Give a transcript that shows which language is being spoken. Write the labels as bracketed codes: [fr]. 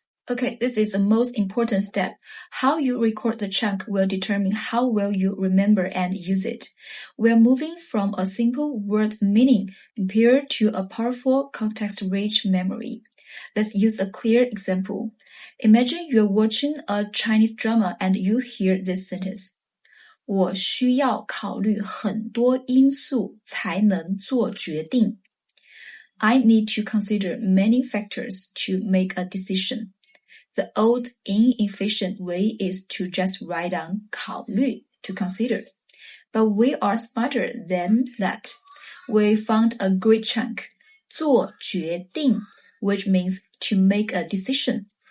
[en] Okay, this is the most important step. How you record the chunk will determine how well you remember and use it. We're moving from a simple word meaning pure to a powerful context-rich memory. Let's use a clear example. Imagine you're watching a Chinese drama and you hear this sentence. [zh] 我需要考虑很多因素才能做决定. [en] I need to consider many factors to make a decision. The old inefficient way is to just write down 考虑 to consider. But we are smarter than that. We found a great chunk, 做决定, which means to make a decision.